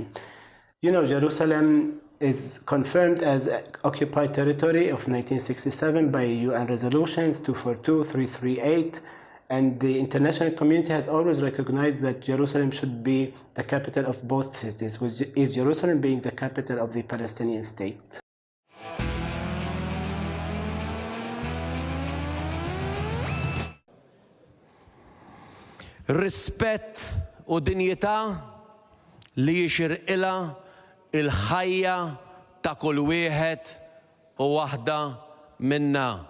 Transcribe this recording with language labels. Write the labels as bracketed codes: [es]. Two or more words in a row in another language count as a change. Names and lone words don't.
[en] You know, Jerusalem is confirmed as occupied territory of 1967 by UN resolutions 242, 338, and the international community has always recognized that Jerusalem should be the capital of both cities, with East Jerusalem being the capital of the Palestinian state. [mt] Rispett u dinjità li jixirqilha il-ħajja ta' kull wieħed u waħda minna.